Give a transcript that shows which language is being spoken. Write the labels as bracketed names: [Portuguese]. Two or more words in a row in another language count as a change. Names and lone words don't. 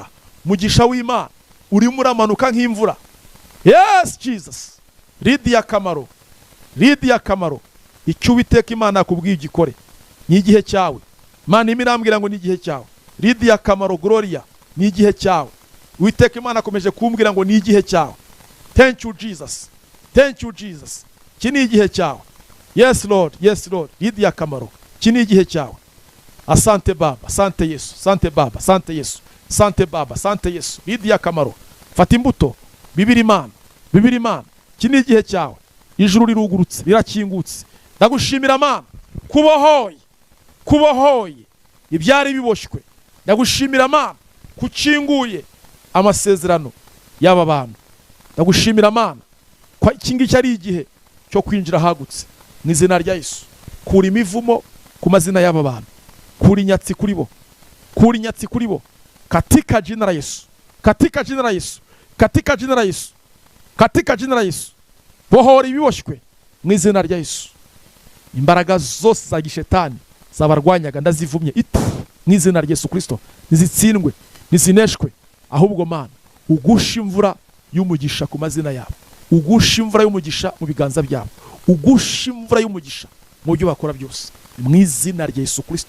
[Kinyarwanda] Umugisha w'Imana urimo uramanuka nk'imvura. [English] Yes Jesus. [Kinyarwanda] Lidia Kamaro, Lidia Kamaro. Icyo Uwiteka Imana yakubwiye igikore. Ni igihe cyawe. Imana imirambwira ngo ni igihe cyawe. Lidia Kamaro Gloria, ni igihe cyawe. Uwiteka Imana akomeje kumbwira ngo ni igihe cyawe. [English] Thank you Jesus, thank you Jesus. [Kinyarwanda] Iki ni igihe cyawe. [English] Yes Lord, yes Lord. [Kinyarwanda] Lidia Kamaro, iki ni igihe cyawe. [Swahili] Asante Baba, asante Yesu, asante Baba, asante Yesu, asante Baba, asante Yesu. [Kinyarwanda] Lidia Kamaro, fata imbuto bibiri Imana, bibiri Imana. Iki ni igihe cyawe. Ijuru rirugurutse, rirakingutse. Ndagushimira Mana kubohoye ibyari biboshywe. Ndagushimira Mana kucinguye amasezerano y'aba bantu. Ndagushimira Mana ko iki ngiki ari igihe cyo kwinjira hagutse mu izina rya Yesu. Kura imivumo ku mazina y'aba bantu, kura inyatsi kuri bo, kura inyatsi kuri bo [Swahili] katika jina la Yesu, katika jina la Yesu, katika jina la Yesu, katika jina la Yesu. [Kinyarwanda] Bohora ibiboshywe mu izina rya Yesu. Imbaraga zose za gishetani zabarwanyaga ndazivumye mu izina rya Yesu Kristo, nizitsindwe nizineshwe. Ahubwo Mana ugusha imvura y'umugisha ku mazina yabo, ugusha imvura y'umugisha mu biganza byabo, ugusha imvura y'umugisha mu byo bakora byose mu izina rya Yesu Kristo.